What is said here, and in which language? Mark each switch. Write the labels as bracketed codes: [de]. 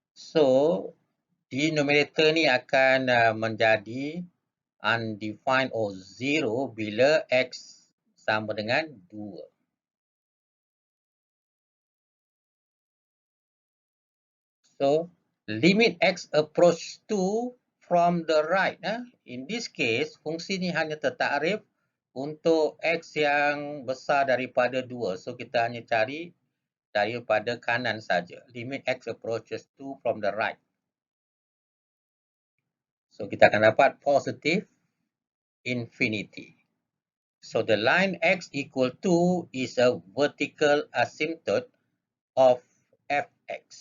[ms] So, denominator ni akan menjadi [en] undefined or 0 [ms] bila x sama dengan 2. [en] So, limit x approach 2 from the right. In this case, [ms] fungsi ni hanya tertakrif untuk x yang besar daripada 2. So, kita hanya cari daripada kanan saja. [en] Limit x approaches 2 from the right. [ms] So, kita akan dapat positive infinity. [en] So, the line x equal to is a vertical asymptote of fx.